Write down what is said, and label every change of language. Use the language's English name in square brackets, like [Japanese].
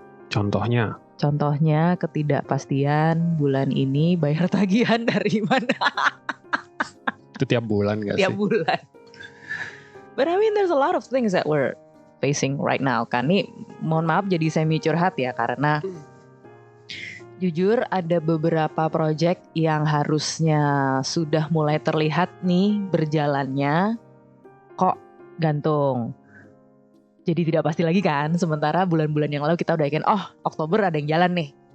[Indonesian] Contohnya ketidakpastian bulan ini bayar tagihan dari mana? Itu tiap bulan gak sih? Tiap bulan. [English] But I mean there's a lot of things that we're facing right now kan. [Indonesian] Nih mohon maaf jadi semi curhat ya, karena jujur ada beberapa project yang harusnya sudah mulai terlihat nih berjalannya, kok gantung. Jadi tidak pasti lagi kan, sementara bulan-bulan yang lalu kita udah yakin, oh Oktober ada yang jalan nih.